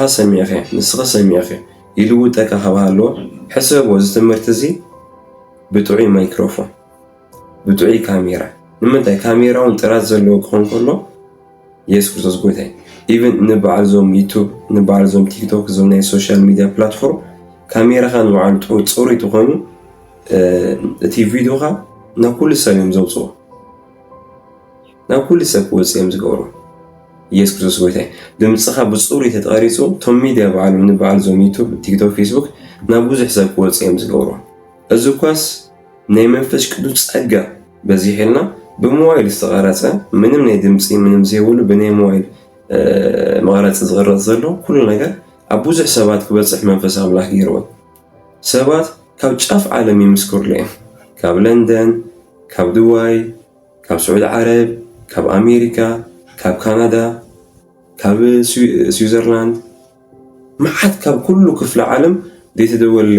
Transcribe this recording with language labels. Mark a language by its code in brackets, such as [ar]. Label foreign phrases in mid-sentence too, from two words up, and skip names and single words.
[ti] ሰሚዕኸ ይልውጠካ ከባሃለዎ ሕሰብዎ እዚ ትምህርቲ እዚ ብጥዑይ ማይክሮፎን ብጥዑይ ካሜራ ንምንታይ ካሜራውን ጥራት ዘለዎ ክኾን ከሎ ኢየሱስ ክርስቶስ ጎይታ ኢቭን ንበዓል ዞም ዩቲዩብ ንበዓል ዞም ቲክቶክ ዞም ናይ [en] social media platform [ti] ካሜራኻ ንበዓሉ ፅሩይ ተኾይኑ እቲ ቪድዮኻ ናብ ኩሉ ሰብ እዮም ዘውፅኦ ናብ ኩሉ ሰብ ክወፅእ እዮም ዝገብሮ ኢየሱስ ክርስቶስ ጎይታ ድምፅኻ ብፅሩይ ተተቐሪፁ ቶም ሚድያ በዓሎም ንበዓል ዞም ዩቲዩብ ቲክቶክ ፌስቡክ ናብ ብዙሕ ሰብ ክወፅእ እዮም ዝገብሮ እዚ ኳስ ናይ መንፈስ ቅዱስ ጸጋ በዚህ ሄልና በሞባይል ዝተቀረጸ ምንም ናይ ድምጽ ምንም ዘይብሉ በናይ ሞባይል መቀረጽ ዝቀረጽ ዘሎ ኩሉ ነገር ኣብ ብዙሕ ሰባት ክበጽሕ መንፈስ ኣምላኽ ይርዎ ሰባት ካብ ጫፍ ዓለም ይምስክሩልዮም ካብ ለንደን ካብ ዱባይ ካብ ስዑድ ዓረብ ካብ ኣሜሪካ ካብ ካናዳ ካብ ስዊዘርላንድ ማዓት ካብ ኩሉ ክፍለ ዓለም ዘይተደወለለይ